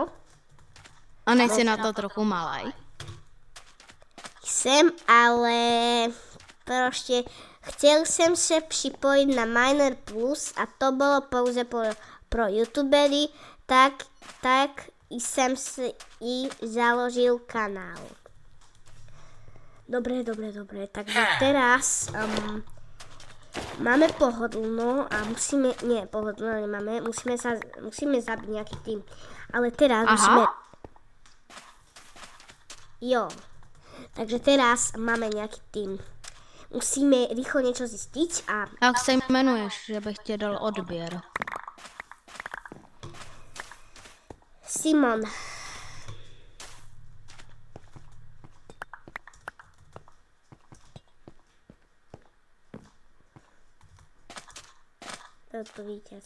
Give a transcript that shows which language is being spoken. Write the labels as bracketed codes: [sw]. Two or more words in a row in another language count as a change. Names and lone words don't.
[cs] A nejsi na to trochu malej? jsem, ale prostě chtěl jsem se připojit na Miner Plus a to bylo pouze pro youtubery, tak jsem si i založil kanál. [sk] Dobre, takže teraz máme pohodlno a musíme, nie, pohodlno nemáme, musíme zabiť nejaký tým, ale teraz musíme, jo, takže teraz máme nejaký tým. Musíme rýchlo niečo zistiť a [cs] Jak se jmenuješ, že bych tě dal odběr? Simon. To vítěz.